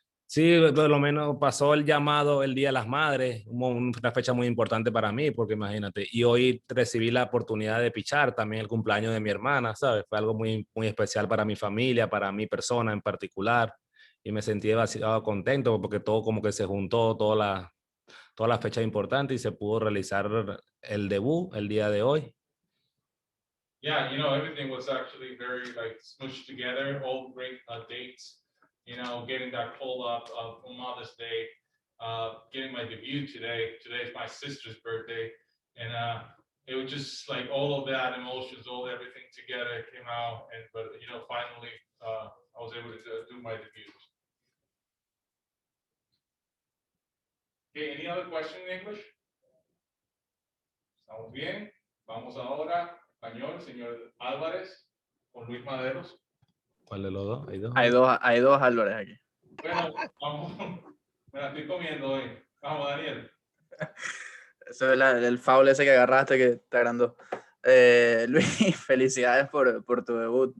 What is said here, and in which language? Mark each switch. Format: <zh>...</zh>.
<es>Sí, por lo menos pasó el llamado el Día de las Madres, una fecha muy importante para mí, porque imagínate, y hoy recibí la oportunidad de pichar también el cumpleaños de mi hermana, ¿sabes? Fue algo muy, muy especial para mi familia, para mi persona en particular, y me sentí demasiado contento porque todo como que se juntó, todas las fechas importantes y se pudo realizar el debut el día de hoy.</es> <en>Yeah, everything was actually very smushed together, all great dates. Getting that call up on Mother's Day, getting my debut today. Today is my sister's birthday, and it was just like all of that emotions, everything together came out. But finally, I was able to do my debut. Okay, any other question in English?</en> <es>Estamos bien. Vamos ahora, español, señor Álvarez, con Luis Madero. ¿Cuál de los dos? Hay dos. Hay dos Álvarez aquí. Bueno, vamos, me la estoy comiendo hoy. Vamos, Daniel. Eso es el foul ese que agarraste que te agrandó. Luis, felicidades por tu debut.</es>